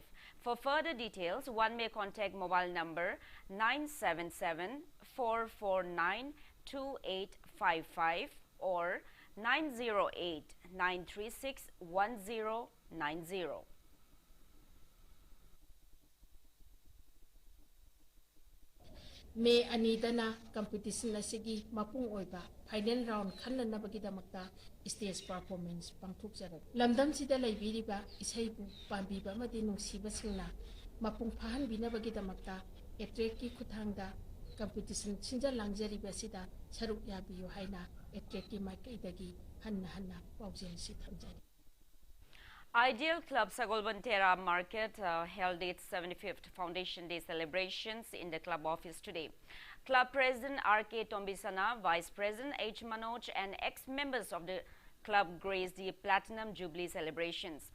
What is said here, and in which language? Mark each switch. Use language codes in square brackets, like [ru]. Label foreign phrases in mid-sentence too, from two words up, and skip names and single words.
[en] For further details, one may contact mobile number 977-449-2855 or 908-936-1090. [mni] May anidana competition asigi mapung oiba [en] final round [mni] khanna bagidamakta [en] stage performance [mni] pangthuk jarak lamdam sida laibiriba isaibu pambiba amadi nungsiba singna mapung phahan bina bagidamakta attract ki khuthangda competition sinja langjariba sida saruk yabiyo haina attract ki maikai dagi hanna paujel si thamjari. [en] Ideal Club Sagolbantera Market held its 75th Foundation Day celebrations in the club office today. Club President R.K. Tombisana, Vice President H. Manoj and ex-members of the club graced the Platinum Jubilee celebrations.